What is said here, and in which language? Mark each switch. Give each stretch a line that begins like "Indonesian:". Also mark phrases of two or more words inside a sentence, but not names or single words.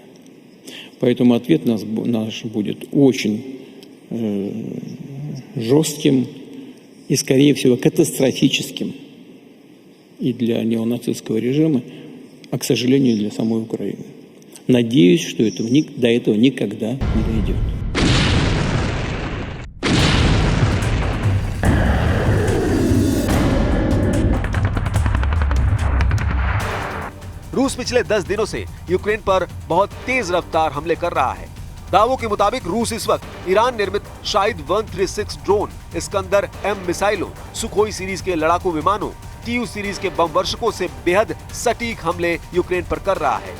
Russian: Поэтому ответ наш будет очень жестким и, скорее всего, катастрофическим и для неонацистского режима, а, к сожалению, и для самой Украины. Надеюсь, что до этого никогда не дойдет.
Hindi: रूस पिछले 10 दिनों से यूक्रेन पर बहुत तेज रफ्तार हमले कर रहा है। दावों के मुताबिक रूस इस वक्त ईरान निर्मित शाहिद 136 ड्रोन, इस्कंदर M मिसाइलों, सुखोई सीरीज के लड़ाकू विमानों, TU सीरीज के बम वर्षकों से बेहद सटीक हमले यूक्रेन पर कर रहा है।